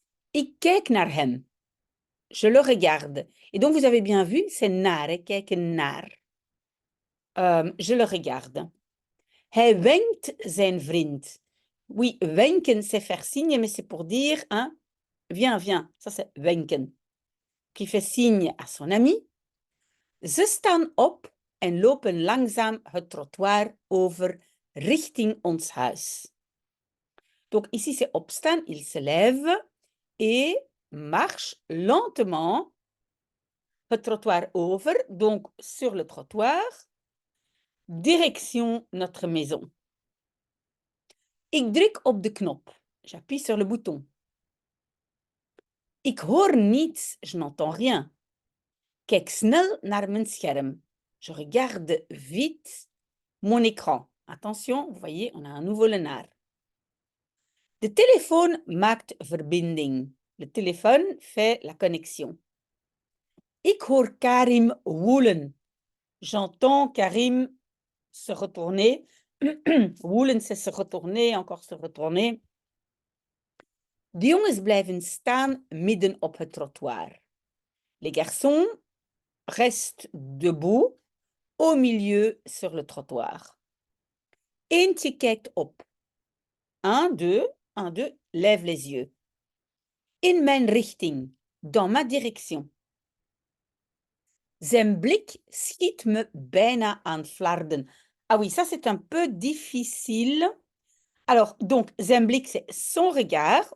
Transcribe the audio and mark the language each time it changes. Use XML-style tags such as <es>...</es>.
<nl>Ik kijk naar hem.</nl> <fr>Je le regarde. Et donc, vous avez bien vu, c'est naar, kijken naar. Je le regarde.</fr> <nl>Hij wenkt zijn vriend.</nl> <fr>Oui, wenken, c'est faire signe, mais c'est pour dire, hein, viens, viens. Ça, c'est wenken. Qui fait signe à son ami.</fr> <nl>Ze staan op en lopen langzaam het trottoir over richting ons huis.</nl> <fr>Donc, ici, c'est opstaan, il se lève et marche lentement</fr> <nl>het trottoir over,</nl> <fr>donc sur le trottoir, direction notre maison.</fr> <nl>Ik druk op de knop.</nl> <fr>J'appuie sur le bouton.</fr> <nl>Ik hoor niets,</nl> <fr>je n'entends rien.</fr> <nl>Kijk snel naar mijn scherm.</nl> <fr>Je regarde vite mon écran. Attention, vous voyez, on a un nouveau lenaar.</fr> <nl>De téléphone maakt verbinding.</nl> <fr>Le téléphone fait la connexion.</fr> <nl>Ik hoor Karim woelen.</nl> <fr>J'entends Karim se retourner. Woelen, c'est se retourner, encore se retourner.</fr> <nl>De jongens blijven staan midden op het trottoir.</nl> <fr>Les garçons restent debout au milieu sur le trottoir.</fr> <nl>Eentje kijkt op.</nl> <fr>1, 2, lève les yeux.</fr> <nl>In mijn richting,</nl> <fr>dans ma direction.</fr> <nl>Zijn blik schiet me bijna aan flarden.</nl> <fr>Ah oui, ça c'est un peu difficile. Alors, donc, zijn blik, c'est son regard.</fr>